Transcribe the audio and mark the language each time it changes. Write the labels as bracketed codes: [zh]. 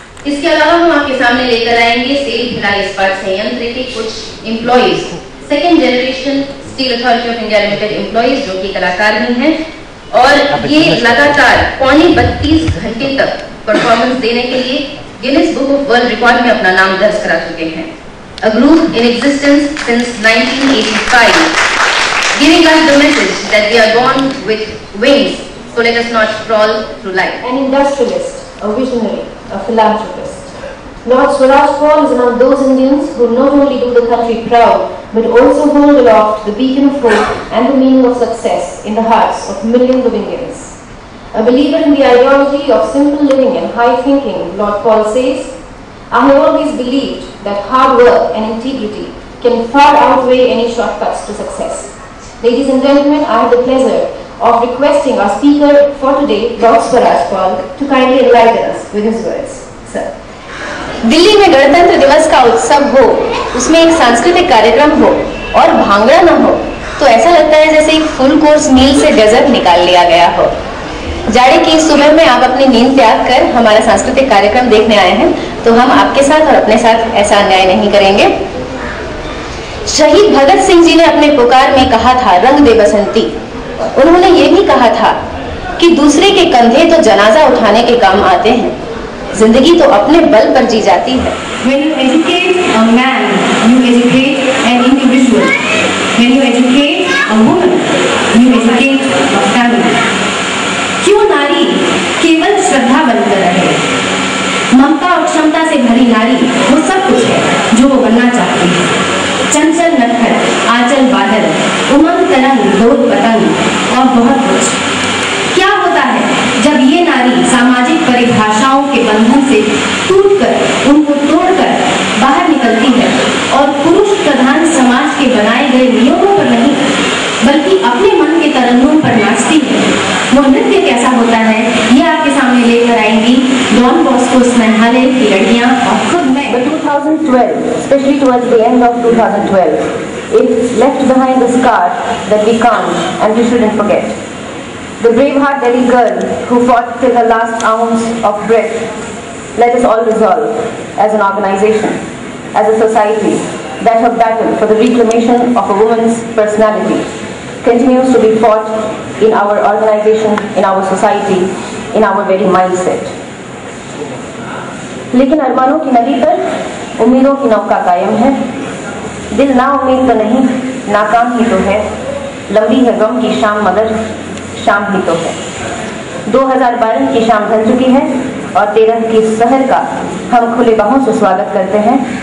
[hi] इसके अलावा हम आपके सामने लेकर आएंगे सेल भिलाई इस्पात संयंत्र के कुछ employees, second generation steel authority of India limited employees, जो कि कलाकार भी हैं और ये लगातार 32 घंटे तक परफॉर्मेंस देने के लिए Guinness book of world record में अपना नाम दर्ज करा चुके हैं। [en] A group in existence since 1985, giving us the message that we are born with wings, so let us not crawl through life. An industrialist, a visionary, a philanthropist. Lord Swaraj Paul is among those Indians who not only do the country proud, but also hold aloft the beacon of hope and the meaning of success in the hearts of millions of Indians. A believer in the ideology of simple living and high thinking, Lord Paul says, I have always believed that hard work and integrity can far outweigh any shortcuts to success. Ladies and gentlemen, I have the pleasure of requesting our speaker for today, Lord Swaraj Paul, to kindly enlighten us with his words. Sir. [hi] Delhi में गणतंत्र दिवस का उत्सव हो, उसमें एक सांस्कृतिक कार्यक्रम हो और भांगड़ा न हो, तो ऐसा लगता है जैसे एक फुल कोर्स मील से डेजर्ट निकाल लिया गया हो। जाड़े की सुबह में आप अपनी नींद त्याग कर हमारा सांस्कृतिक कार्यक्रम देखने आए हैं, तो हम आपके साथ और अपने साथ ऐसा अन्याय नहीं करेंगे। शहीद भगत सिंह जी ने अपने पुकार में कहा था, रंग दे बसंती। उन्होंने ये भी कहा था कि दूसरे के कंधे तो जनाजा उठाने के काम आते हैं, जिंदगी तो अपने बल पर जी जाती है। [en] When you educate a man, you educate an individual. When you educate a woman, you educate a family. [hi] क्यों नारी केवल श्रद्धा बनकर रहे? ममता और क्षमता से भरी नारी वो सब कुछ है जो वो बनना चाहती है। चंचल नटखट, आंचल बादल, उमंग तरंग, दौड़ पतंग और बहुत कुछ। क्या होता है जब ये नारी सामाजिक परिभाषाओं के बंधन से टूटकर, उनको तोड़कर बाहर निकलती है और पुरुष प्रधान समाज के बनाए गए नियमों पर नहीं, बल्कि अपने मन के तरन्नुम पर नाचती है? वो नृत्य कैसा होता है, ये आपके सामने लेकर आएंगी डॉन बॉस्को स्नेहालय की लड़कियां और खुद मैं। [en] But 2012, especially towards the end of 2012, it left behind a scar that we can't and we shouldn't forget. The braveheart Delhi girl who fought till her last ounce of breath. Let us all resolve, as an organization, as a society, that her battle for the reclamation of a woman's personality continues to be fought in our organization, in our society, in our very mindset. [hi] लेकिन अरमानों की नदी पर उम्मीदों की नौका कायम है। दिल ना उम्मीद तो नहीं, नाकाम ही तो है। लंबी है गम की शाम मगर शाम ही तो है। 2012 की शाम ढल चुकी है और 13 की सहर का हम खुले बाहों से स्वागत करते हैं।